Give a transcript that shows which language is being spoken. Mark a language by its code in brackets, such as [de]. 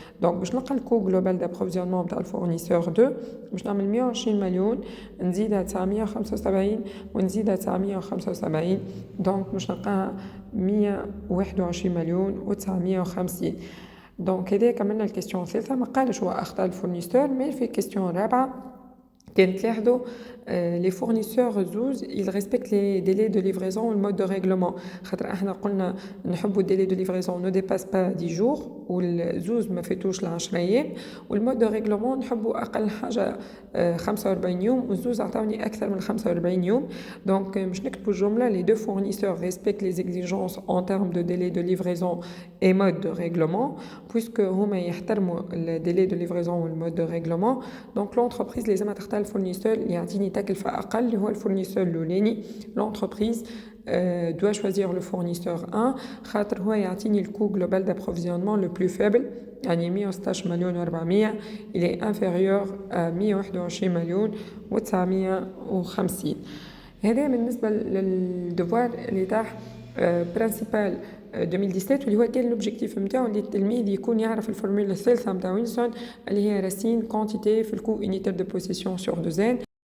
[ar] دونك باش نلقى الكو جلوبال دابروفيزيونمون نتاع الفورنيسور 2 باش نعمل 120 مليون نزيدها 975 ونزيدها 975 دونك باش نلقاها 121 مليون و950. دونك هذا كملنا الكيستيون الثالثه. ما قالش هو اخطاء الفورنيسور، مي في الكيستيون الرابعه كانت تلاحظوا les fournisseurs زوز [fr] ils respectent les délais de livraison ou le mode de règlement. [ar] خاطر احنا قلنا نحبوا [fr] délai de livraison ne dépasse pas 10 jours [ar] والزوز ما فاتوش ل10 ايام، والمود دو ريغلومون نحبوا اقل حاجه 45 يوم والزوز عطاوني اكثر من 45 يوم. دونك باش نكتبوا الجمله [fr] les deux fournisseurs respectent les exigences en termes de délai de livraison et mode de règlement puisque [ar] هما يحترموا [fr] le délai de livraison والمود de règlement. [ar] دونك l'entreprise لازم تختار الفورنيسور اللي يعطيني تكلفة أقل اللي هو الفورنيسور الأولاني. [fr] l'entreprise doit choisir le fournisseur 1 [ar] خاطر هو يعطيني الكو جلوبال d'approvisionnement le plus faible يعني 116 مليون و400 [fr] il est inférieur à [ar] 121 مليون و950. هذا بالنسبة للدوار اللي تاع برينسيبال 2017 واللي هو كان لوبجيكتيف نتاعو اللي التلميذ يكون يعرف الفورمولا الثالثه نتاع ويلسون اللي هي راسين كونتيتي في الكو يونيتير دو بوسيسيون سور 2n